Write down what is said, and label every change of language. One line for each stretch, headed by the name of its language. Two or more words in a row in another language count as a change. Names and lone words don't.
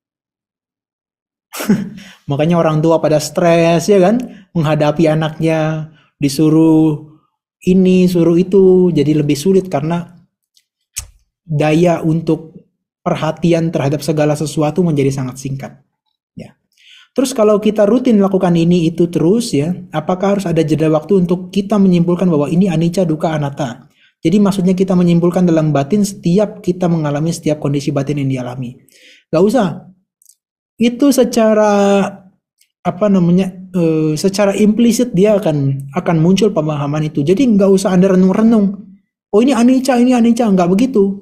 Indonesian: Makanya orang tua pada stres ya kan, menghadapi anaknya, disuruh ini, suruh itu, jadi lebih sulit karena daya untuk perhatian terhadap segala sesuatu menjadi sangat singkat. Ya. Terus kalau kita rutin lakukan ini itu terus ya, apakah harus ada jeda waktu untuk kita menyimpulkan bahwa ini
Pali: anicca, dukkha, anatta?
Indonesian: Jadi maksudnya kita menyimpulkan dalam batin setiap kita mengalami setiap kondisi batin yang dialami. Gak usah. Itu secara secara implisit dia akan muncul pemahaman itu. Jadi nggak usah Anda renung-renung. Oh ini anicca, nggak begitu.